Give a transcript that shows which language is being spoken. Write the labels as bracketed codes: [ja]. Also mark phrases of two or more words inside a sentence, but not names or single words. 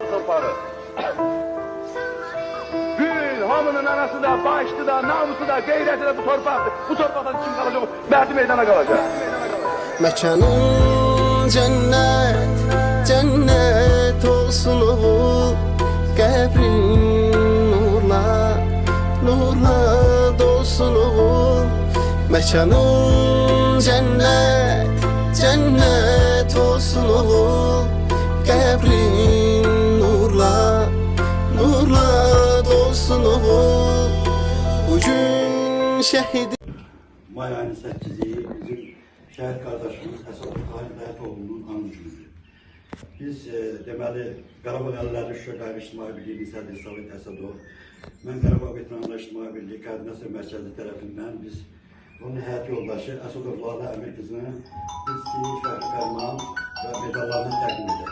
[tr] torpağı. Bütün hamının anası da, başlı da, namusu da, gayreti de bu torpaktır. Bu torpaktan kim kalacak? Merdi meydana kalacak. Mekanın cennet, cennet olsun oğul. [az] Qəbrin nurla, nurla dolsun oğul. [tr] Mekanın cennet, cennet olsun oğul. [az] Qəbrin nurla, nurla dolsun oğul. [tr] Bugün şehidi [az] May ayının 8'i bizim şəhid qardaşımız Əsad Tahir Dəyətoğlu'nun anı günüdür. Biz deməli Qarabağ Əlləri Şuşa Qayğı İctimai Birliyinin sədri Savid Əsədov, mən Qarabağ Veteranlar İctimai Birliyi Koordinasiya Mərkəzi tərəfindən biz onun həyat yoldaşı Əsədov Lalə Əmir qızına biz fəxri fərman və medallarını təqdim edək.